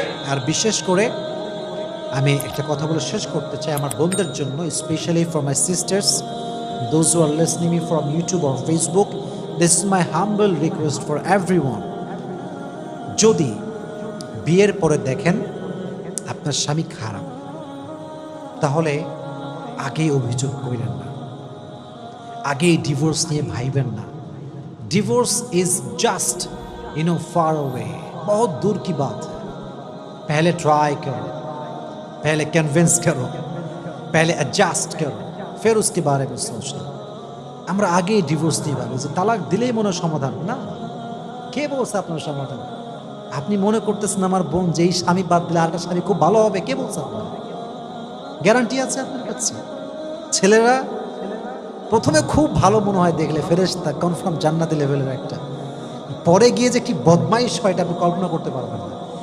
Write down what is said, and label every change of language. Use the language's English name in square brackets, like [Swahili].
[Bangla] আর বিশেষ করে আমি একটা কথা বলে শেষ করতে চাই আমার বোনদের জন্য, [English] Specially for my sisters, those who are listening me from YouTube or Facebook, this is my humble request for everyone. [Bangla] যদি বিয়ের পরে দেখেন আপনার স্বামী খারাপ, তাহলে আগেই অভিযোগ করিলেন না, আগেই ডিভোর্স নিয়ে ভাইবেন না। [English] divorce is just far away, [Hindi] बहुत दूर की बात है। पहले ट्राई करो, पहले कन्विंस करो, पहले एडजस्ट करो, फिर उसके बारे में सोचना। [Bangla] আমরা আগেই ডিভোর্স দিয়ে ভাবি যে তালাক দিলেই মনে সমাধান না। কে বলছে আপনার সমাধান? আপনি মনে করতেছেন আমার বোন যেই স্বামী বাদ দিলে আরেকটা স্বামী খুব ভালো হবে, কে বলছে আপনার? গ্যারান্টি আছে আপনার কাছে? ছেলেরা প্রথমে খুব ভালো মনে হয় দেখলে, ফেরেশতা, কনফার্ম জান্নাতি লেভেলের একটা, পরে গিয়ে যে কি বদমাইশ হয় এটা আপনি কল্পনা করতে পারবেন না।